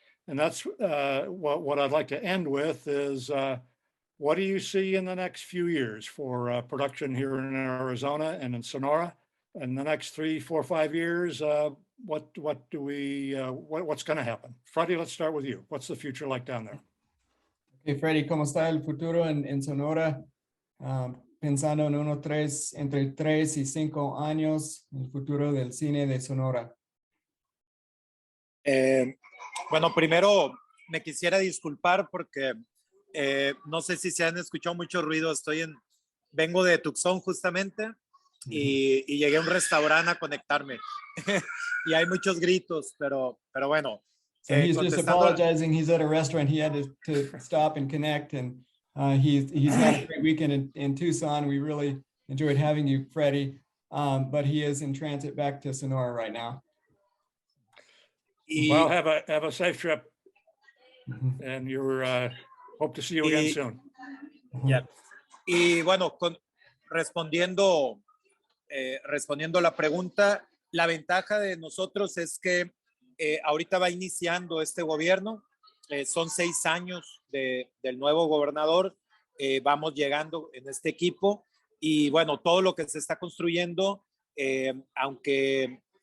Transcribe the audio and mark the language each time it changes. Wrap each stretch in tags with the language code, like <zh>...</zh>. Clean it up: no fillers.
<en>And that's what I'd like to end with is what do you see in the next few years for production here in Arizona and in Sonora? In the next 3, 4, 5 years, what's going to happen? Freddy, let's start with you. What's the future like down there?</en> <es>Okay, Freddy, ¿cómo está el futuro en Sonora? Pensando en entre 3 y 5 años, el futuro del cine de Sonora. Bueno, primero me quisiera disculpar porque no sé si se han escuchado mucho ruido. Vengo de Tucson justamente y llegué a un restaurante a conectarme y hay muchos gritos, pero bueno.</es> <en>So he's just apologizing. He's at a restaurant. He had to stop and connect, and he's had a great weekend in Tucson. We really enjoyed having you, Freddy. But he is in transit back to Sonora right now. Well, have a safe trip, and hope to see you again soon. Yeah.</en> <es>Y bueno, respondiendo la pregunta, la ventaja de nosotros es que ahorita va iniciando este gobierno, son 6 años del nuevo gobernador, vamos llegando en este equipo y bueno, todo lo que se está construyendo, aunque</es>